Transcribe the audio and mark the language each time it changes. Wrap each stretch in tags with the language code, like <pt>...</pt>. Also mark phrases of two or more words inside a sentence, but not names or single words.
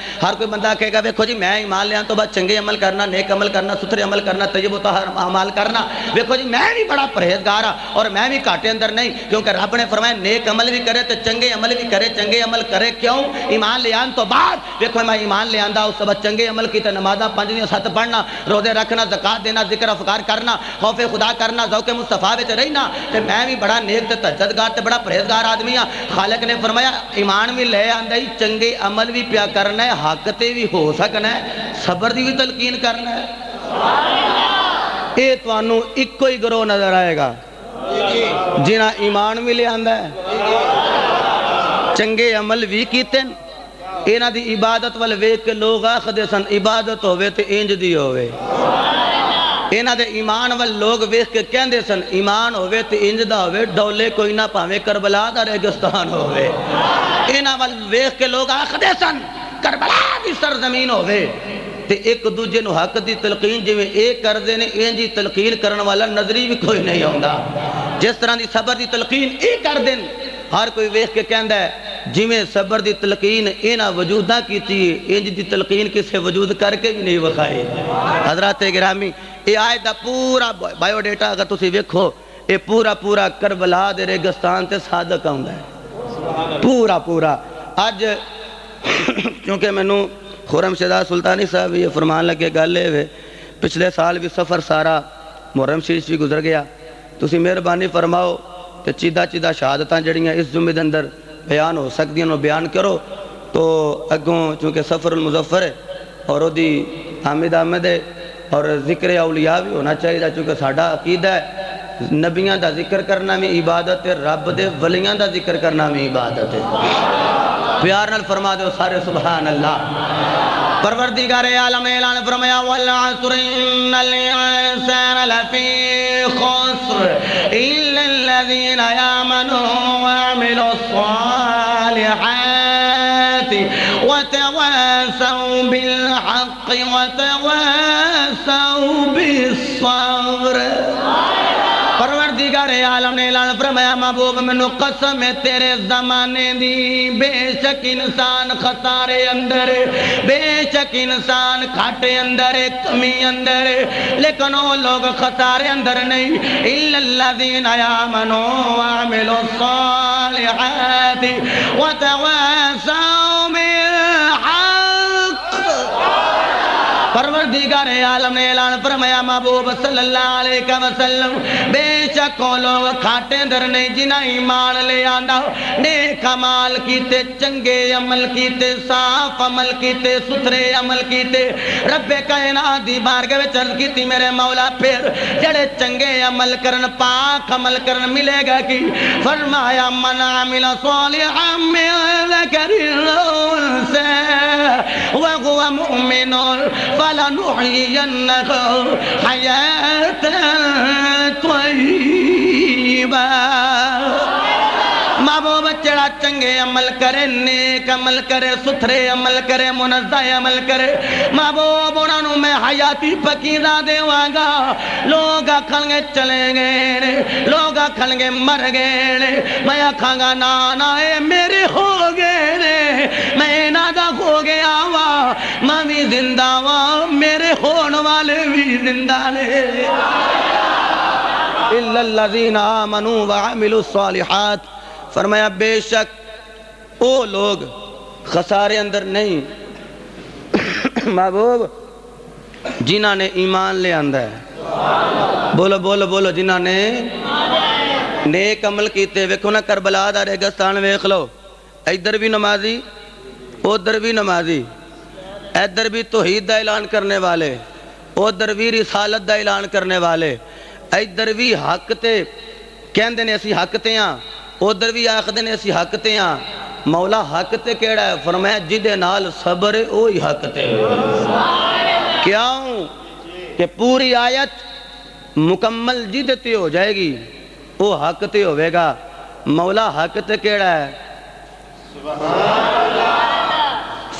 <pa>ہر کوئی بندہ کہے گا ویکھو جی میں ایمان لے آن تو بعد چنگے عمل کرنا، نیک عمل کرنا، ستھرے عمل کرنا، طیب و طاہر اعمال کرنا. ویکھو جی میں بھی بڑا پرہیزگار ہاں اور میں بھی گھاٹے اندر نہیں، کیونکہ رب نے فرمایا نیک عمل بھی کرے تو چنگے عمل بھی کرے. چنگے عمل کرے کیوں؟ ایمان لے آن تو بعد. ویکھو میں ایمان لے آندا اس بعد چنگے عمل کی تے نمازاں 5 دن 7 پڑھنا، روزے رکھنا، زکات دینا، ذکر افکار کرنا، خوف خدا کرنا، ذوق مصطفیٰ وچ رہنا، تے میں بھی بڑا نیک تے تہجدگار تے بڑا پرہیزگار آدمی ہاں. خالق نے فرمایا ایمان بھی لے آندا ہی، چنگے عمل بھی پیا کرنا ہے، حق تے بھی ہو سکنا ہے، صبر دی بھی تلقین کرنا ہے. اے توانوں ایک کوئی گروہ نظر آئے گا جنہاں ایمان بھی لے آندا ہے، چنگے عمل بھی کیتے ہیں. اینا دی عبادت وال ویکھ کے لوگ آکھدے سن عبادت ہوئے تے انج دی ہوئے. اینا دے ایمان وال لوگ ویکھ کے کہندے سن ایمان ہوئے تے انج دا ہوئے، ڈولے کوئی نہ پاویں کربلا دا ریگستان ہوئے. اینا وال ویکھ کے لوگ آکھدے سن کربلا دی سرزمین ہوئے. تے ایک دوجے نو حق دی تلقین جویں ایک کر دے نے انجی تلقین کرن والا نظری بھی کوئی نہیں ہوندا. جس طرح دی صبر دی تلقین ایک کر دیں، ہر کوئی ویکھ کے کہندا ہے جویں صبر دی تلقین اینا وجوداں کیتی ہے انج دی تلقین کسے وجود کر کے بھی نہیں وکھائی. حضرات گرامی یہ آیت دا پورا</pa> <en>bio data</en> <pa>اگر تسی ویکھو یہ پورا کربلا دے ریگستان تے صادق آندا ہے پورا. اج کیونکہ مینوں خرم شہزاد سلطانی صاحب یہ فرمان لگے گل ہے پچھلے سال بھی سفر سارا محرم شریف بھی گزر گیا. تسی مہربانی فرماؤ کہ چیدہ شہادتاں جڑیاں اس جمعے دے اندر بیان ہو سکدیاں نو بیان کرو. تو اگوں چونکہ سفر المظفر ہے اور وہ دی آمد ہے اور ذکر اولیاء بھی ہونا چاہیے، چونکہ ساڈا عقیدہ ہے نبیاں دا ذکر کرنا بھی عبادت ہے، رب دے ولیاں دا ذکر کرنا بھی عبادت ہے. پیار نال فرما دو سارے</pa> <ar>سبحان اللہ. پروردگار عالم نے اعلان فرمایا والعصر ان الانسان لفی خسر الا الذین آمنوا وعملوا الصالحات وتواصوا بالحق وتواصوا بالصبر.</ar> <pa>پروردگار عالم نے اعلان فرمایا محبوب منو قسم ہے تیرے زمانے دی، بے شک انسان خسارے اندر، بے شک انسان کھاٹے اندر، کمی اندر، لیکن وہ لوگ خسارے اندر نہیں.</pa> <ar>الا الذین آمنوا وعملوا الصالحات وتواصوا بالحق.</ar> <pa>پروردگار عالم نے اعلان فرمایا محبوب</pa> <ar>صلی اللہ علیہ وسلم</ar> <pa>بے شک وہ لوگ کھاٹے اندر نہیں جنہاں ایمان لے آندا، نیک عمل کیتے، چنگے عمل کیتے، صاف عمل کیتے، ستھرے عمل کیتے. رب کائنات دی بارگاہ وچ عرض کیتی میرے مولا پھر جڑے چنگے عمل کرن، پاک عمل کرن ملے گا کی؟</pa> <ar>فرمایا من عمل صالحا من ذکر او انثى وهو مؤمن فلنحيينه حياة طيبة.</ar> <pa>محبوب چڑا چنگے عمل کرے، نیک عمل کرے، ستھرے عمل کرے، منزہ عمل کرے، محبوب انہوں میں حیاتی پکیزہ دیواں گا. لوگ آکھن گے چلیں گے، لوگ آکھن گے مر گئے، میں آکھاں گا نا اے میرے ہو گئے، میں نادا ہو گیا وا، میں بھی زندہ وا، میرے ہون والے بھی زندہ لے.</pa> <ar>الا الذین آمنوا وعملوا الصالحات.</ar> <pa>فرمایا بے شک او لوگ خسارے اندر نہیں محبوب جنہاں نے ایمان لے آندا ہے. بولو بولو بولو جنہاں نے نیک عمل کیتے. ویکھو نا کربلا دا ریگستان ویکھ لو، ادھر بھی نمازی ادھر بھی نمازی، ادھر بھی توحید دا اعلان کرنے والے، ادھر بھی رسالت دا اعلان کرنے والے، ادھر بھی حق تے کہندے نے اسی حق تے ہاں، ادھر بھی آخدے نے اسی حق تے ہاں. مولا حق تے کیڑا ہے؟ فرمایا جدے نال صبر ہے وہی حق تے. کیوں کہ پوری آیت مکمل جدے تے ہو جائے گی وہ حق تے ہوئے گا. مولا حق تے کیڑا ہے؟</pa>